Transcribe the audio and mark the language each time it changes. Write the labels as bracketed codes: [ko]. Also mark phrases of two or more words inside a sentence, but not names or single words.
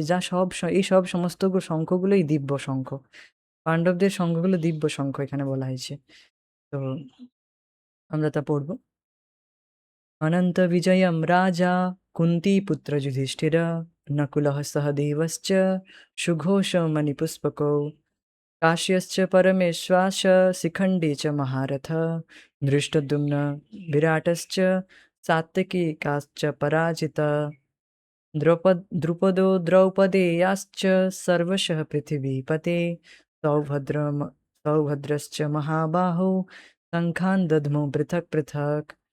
[bn] যা এই সব সমস্ত শঙ্খগুলোই দিব্য শঙ্খ। পাণ্ডবদের শঙ্খগুলো দিব্য শঙ্খ এখানে বলা হয়েছে। তো আমরা তা পড়ব। [sa] অনন্ত বিজয়ম রাজা কুন্তীপুত্র যুধিষ্ঠির নকুলः সহ দেবশ্চ সুঘোষমণিপুষ্পকौ काश्यश्च परमेश्वास शिखण्डी च महारथ धृष्टद्युम्न विराटश्च सात्विकीकाश्च पराजिता द्रुपदो द्रौपदेयाश्च सर्वशः पृथिवीपते सौभद्रश्च महाबाहो शङ्खान् दध्मो पृथक् पृथक्।